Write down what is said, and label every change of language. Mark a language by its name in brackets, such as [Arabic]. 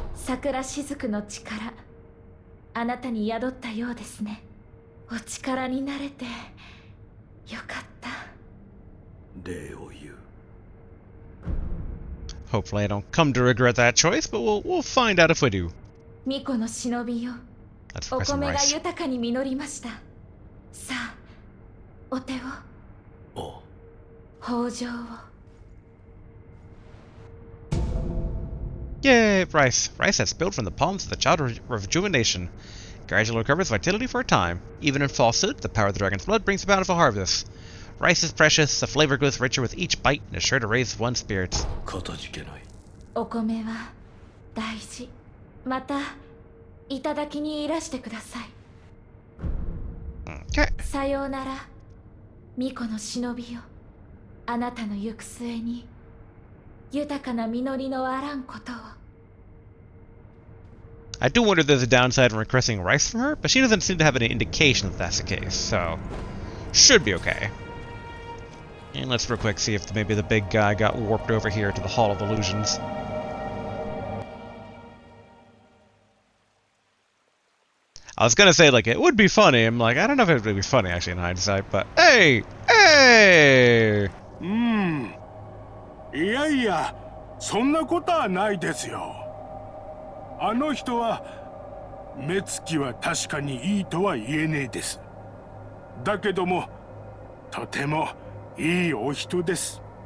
[Japanese] 桜しずくの力、あなたに宿ったようですね。お力になれてよかった。礼を言う。 [English] Hopefully I don't come to regret that choice, but we'll find out if we do. [Japanese] 巫女の忍びよ。 [English] Let's [Japanese] お [English] fry some [Japanese] 米が [English] rice. [Japanese] 豊かに実りました。さあ、お手を、ああ。豊穣を。 [English] Yay, rice. Rice that's spilled from the palms of the child of rejuvenation. Gradually recovers vitality for a time. Even in falsehood, the power of the dragon's blood brings a bountiful harvest. Rice is precious, the flavor grows richer with each bite, and is sure to raise one's spirits. [Japanese] かたじけない。お米は大事。また、いただきにいらしてください。 [English] Okay. [Japanese] さようなら、巫女の忍びよ。あなたの行く末に、豊かな実りのあらんことを。 [English] I do wonder if there's a downside in requesting rice from her, but she doesn't seem to have any indication that that's the case, so should be okay. And let's real quick see if maybe the big guy got warped over here to the Hall of Illusions. I was gonna say, like, it would be funny. I'm like, I don't know if it would be funny, actually, in hindsight, but hey! Hey! [Japanese] いやいや、そんなことはないですよ。あの人は目つきは確かにいいとは言えねえです。だけどもとてもいいお人です。